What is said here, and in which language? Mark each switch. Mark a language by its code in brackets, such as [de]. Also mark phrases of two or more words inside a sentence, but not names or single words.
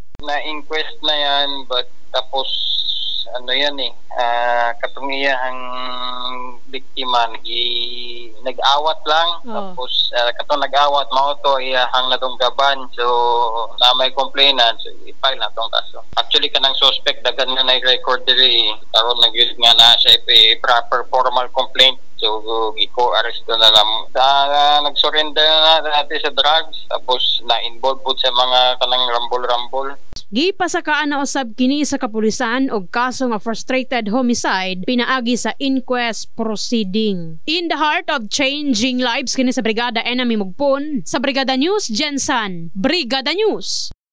[ceb] Na-inquest na yan, but tapos ano yan katong iyang biktima nag-awat lang. Tapos katong nag-awat mao to iyang nadunggaban, so na may complainant, so i-file na tong kaso. Actually kanang suspect daghan na record diri karon nag nga na siya [en] proper formal complaint, [ceb] so giko-arrest na lang. Nag-surrender na natin sa drugs, tapos na-involve po sa mga kanang rambol-rambol. Gipasakaan na usab kini sa kapulisan og kaso nga [en] frustrated homicide [ceb] pinaagi sa [en] inquest proceeding. In the heart of changing lives [ceb] kini sa Brigada Enemy Mugpon, sa Brigada News Jensan, Brigada News.